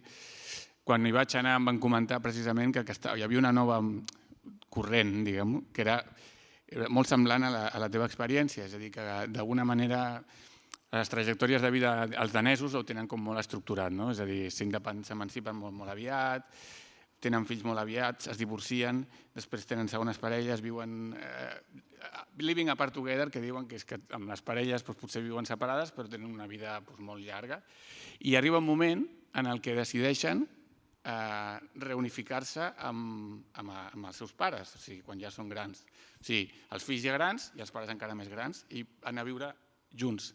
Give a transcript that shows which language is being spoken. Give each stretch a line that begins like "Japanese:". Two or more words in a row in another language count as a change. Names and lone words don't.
Catalan: Quan hi vaig anar em van comentar precisament que hi havia una nova corrent, diguem, que era molt semblant a la teva experiència, és a dir, que d'alguna manera les trajectòries de vida els danesos ho tenen com molt estructurat, és a dir, s'emancipen molt aviat, tenen fills molt aviat, es divorcien, després tenen segones parelles, viuen
English: living apart together,
Catalan: que diuen que és que amb les parelles potser viuen separades però tenen una vida molt llarga, i arriba un moment en el que decideixen reunificar-se amb els seus pares, o sigui, quan ja són grans. O sigui, els fills ja grans i els pares encara més grans i anar a viure junts.